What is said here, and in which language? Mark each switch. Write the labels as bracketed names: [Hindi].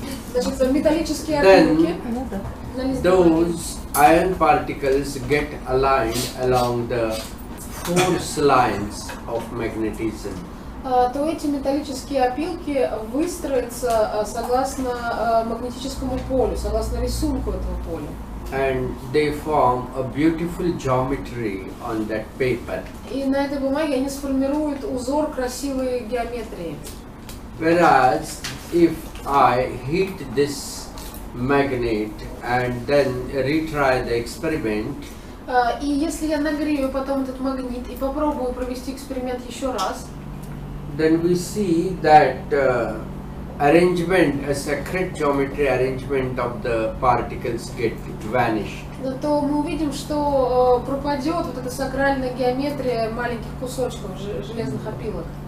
[Russian] Значит, металлические опилки. [English] Those iron particles get aligned along the force lines of magnetism. [Russian] То эти металлические опилки выстроятся согласно магнетическому полю, согласно рисунку этого поля. [English] And they form a beautiful geometry on that paper. [Russian] И на этой бумаге они сформируют узор красивой геометрии. [English] Whereas if I heat this magnet and then retry the experiment, [Russian] И если я нагрею потом этот магнит и попробую провести эксперимент еще раз, [English] then we see that arrangement, a sacred geometry arrangement of the particles get vanished. [Russian] то мы увидим, что пропадет вот эта сакральная геометрия маленьких кусочков железных опилок.